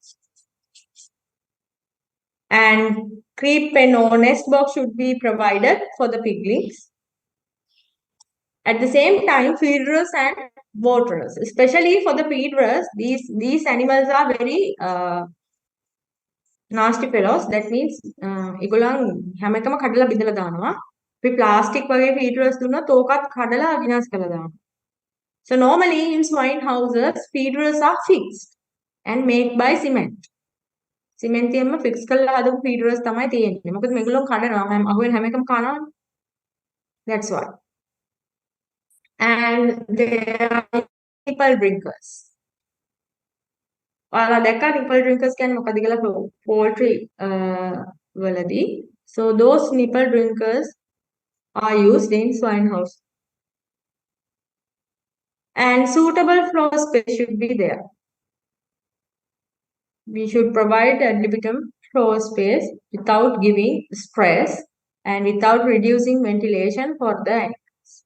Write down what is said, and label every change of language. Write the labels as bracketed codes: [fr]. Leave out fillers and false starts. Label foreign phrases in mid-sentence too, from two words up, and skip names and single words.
[en] And creep pen or nest box should be provided for the piglings. At the same time, feeders and waterers, especially for the feeders, these animals are very nasty fellows. That means [si] ඒගොල්ලන් හැම එකම කඩලා බිඳලා දානවා. අපි ප්ලාස්ටික් වගේ feeders දුන්නොත් ඕකත් කඩලා විනාශ කරලා දානවා. [en] So normally in swine houses, feeders are fixed and made by cement. [si] සිමෙන්තියෙන්ම fix කරලා හදපු feeders තමයි තියෙන්නේ. මොකද මේගොල්ලෝ කඩනවා. අහුවෙන හැම එකම කනවා. [en] That's why. And there are nipple drinkers. [si] ඔයාලා දැක්කා [en] nipple drinkers [si] කියන්නේ මොකක්ද කියලා poultry වලදී. [en] So those nipple drinkers are used in swine house. And suitable floor space should be there. We should provide adequate floor space without giving stress and without reducing ventilation for the animals.